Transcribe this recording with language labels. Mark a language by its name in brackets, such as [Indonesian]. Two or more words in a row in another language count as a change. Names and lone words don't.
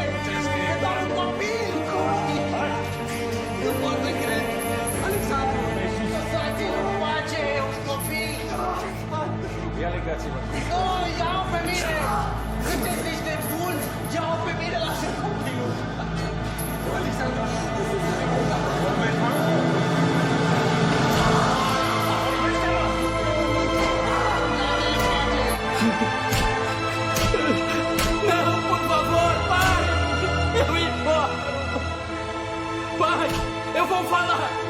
[Romanian] E doar un copil! Nu pot să cred! Alexandru! Lăsați-l în pace! E un copil! Ia legați-vă! Nu! Ia-o pe mine! Sunteți niște buni! Ia-o pe mine! Lasă copilul! Alexandru! [Portuguese] Não, por favor, pai! Eu imploro! Pai, eu vou falar!